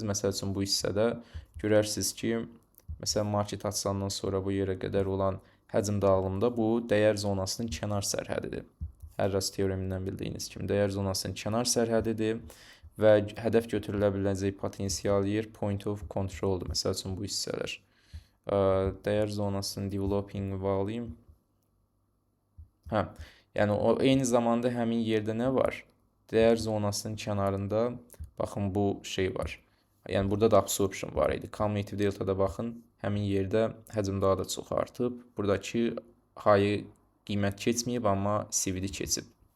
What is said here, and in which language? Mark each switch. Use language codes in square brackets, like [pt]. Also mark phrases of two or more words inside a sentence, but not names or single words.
[az] Məsəl üçün, bu hissədə görərsiniz ki, məsələn, market açılandan sonra bu yerə qədər olan həcm dağılımda bu dəyər zonasının kənar sərhədidir. Hərras teoremindən bildiyiniz kimi dəyər zonasının kənar sərhədidir və hədəf götürülə biləcək potensial yer [en] point of control- [az] dur. Məsəl üçün, bu hissələr. Dəyər zonasının [en] developing volume. [az] Yəni o eyni zamanda həmin yerdə nə var? Dəyər zonasının kənarında baxın bu şey var. Yəni burada da absorption var idi. Cumulative deltada baxın, həmin yerdə həcm daha da çox artıb. Buradakı high qiymət keçməyib, amma CVD keçib.